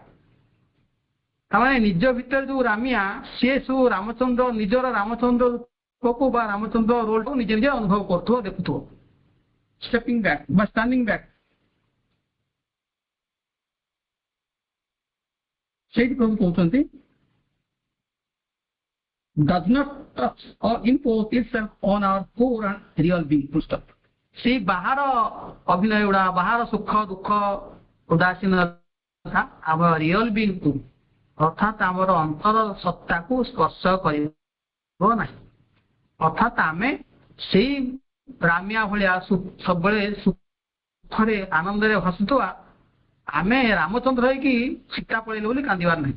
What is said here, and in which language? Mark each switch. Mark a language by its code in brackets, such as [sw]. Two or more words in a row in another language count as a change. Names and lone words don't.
[or] ତାମାନେ ନିଜ ଭିତରେ ଯୋଉ ରାମିଆ, ସିଏ ସବୁ ରାମଚନ୍ଦ୍ର ନିଜର ରାମଚନ୍ଦ୍ର ରୂପକୁ ବା ରାମଚନ୍ଦ୍ର ରୋଲକୁ ନିଜେ ନିଜେ ଅନୁଭବ କରୁଥିବ, ଦେଖୁଥିବ, [en] stepping back [or] ବା [en] standing back. [or] ସେଇଠି ପ୍ରଭୁ କହୁଛନ୍ତି [en] does not touch or impose itself on our core and real being, full stop। [or] ସେଇ ବାହାର ଅଭିନୟ ଗୁଡା, ବାହାର ସୁଖ ଦୁଃଖ ଉଦାସୀନତା ଆମ [en] real beingକୁ [or] ଅର୍ଥାତ୍ ଆମର ଅନ୍ତର ସତ୍ତାକୁ ସ୍ପର୍ଶ କରିବ ନାହିଁ। ଅର୍ଥାତ୍ ଆମେ ସେଇ ରାମିଆ ଭଳିଆ ସବୁବେଳେ ସୁଖରେ ଆନନ୍ଦରେ ହସୁଥିବା, ଆମେ ରାମଚନ୍ଦ୍ର ହେଇକି ସୀତା ପଳେଇଲେ ବୋଲି କାନ୍ଦିବାର ନାହିଁ।